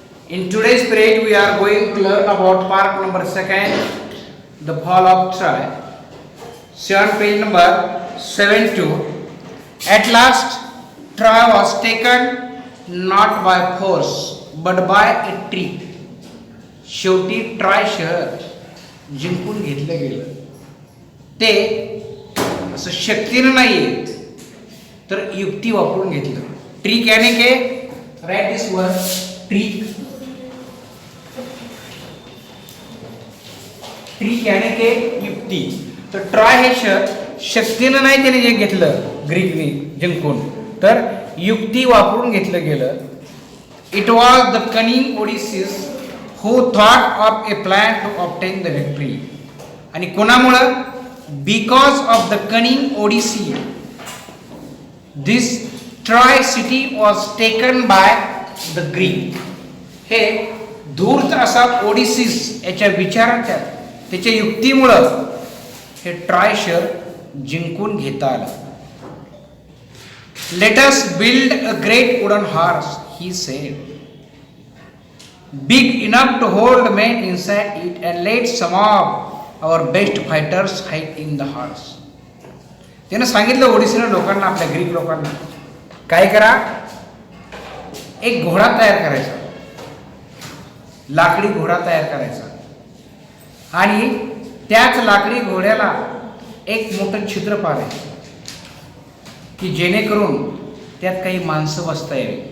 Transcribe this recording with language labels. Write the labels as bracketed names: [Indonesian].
[English] In today's period, we are going to learn about part number second, the fall of Troy. See on page number 72. At last, Troy was taken not by force, but by a trick. [Marathi] शेवटी Troy शहर जिंकून घेतलं गेलं. ते असं शक्तीनं नाही तर युक्ती वापरून घेतलं. [English] trick [Marathi] याने के [English] Write this word trick. [Marathi] ट्रिक याने के युक्ती. तर ट्रॉय हे शहर शक्तीनं नाही त्याने जे घेतलं ग्रीकने जिंकून, तर युक्ती वापरून घेतलं गेलं. [English] It was the cunning Odysseus who thought of a plan to obtain the victory. [Marathi] आणि कोणामुळं? [English] Because of the cunning Odyssey, this Troy city was taken by the Greek. [Marathi] हे धूर्त असा ओडिसीस याच्या विचाराच्या त्याच्या युक्तीमुळं हे ट्रॉय शहर जिंकून घेता आलं. [English] Let us build a great wooden horse, he said. Big enough to hold men inside it, and let some of our best fighters hide in the horse. [Marathi] त्यानं सांगितलं ओडिसीनं लोकांना, आपल्या ग्रीक लोकांना, काय करा, एक घोडा तयार करायचा, लाकडी घोडा तयार करायचा, आणि त्याच लाकडी घोड्याला एक मोठं छिद्र पाडायचं की जेणेकरून त्यात काही माणसं बसता यावी.